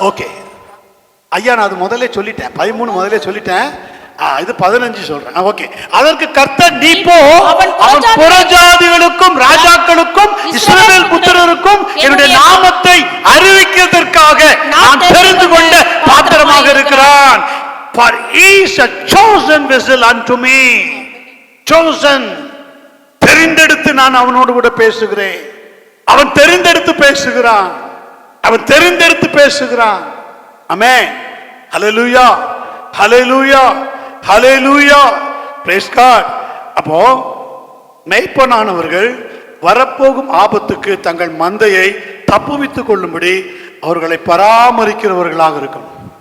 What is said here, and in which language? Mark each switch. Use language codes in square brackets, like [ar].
[ta] Okay ஐயா, நான் அது முதல்ல சொல்லிட்டேன், 13 முதல்ல சொல்லிட்டேன், இது 15 சொல்றேன். ஓகே. அதற்கு கர்த்தர், நீ போ, அவன் புறஜாதிகளுக்கும் ராஜாக்களுக்கும் இஸ்ரவேல் புத்திரருக்கும் என்னுடைய நாமத்தை அறிவிக்கிறதற்காக நான் தெரிந்து கொண்ட பாத்திரமாக இருக்கிறான். [en] For he is a chosen vessel unto me. Chosen. [ta] தெரிந்தெடுத்து நான் அவனோடு கூட பேசுகிறேன். அவன் தெரிந்தெடுத்து பேசுகிறான். அவன் தெரிந்தெடுத்து பேசுகிறான். ஆமென். ஹல்லேலூயா. ஹல்லேலூயா. ஹல்லேலூயா. [en] Praise God. [ta] அப்போ மேய்ப்பனானவர்கள் வரப்போகும் ஆபத்துக்கு தங்கள் மந்தையை தப்புவித்துக் கொள்ளும்படி அவர்களை பராமரிக்கிறவர்களாக இருக்கணும்.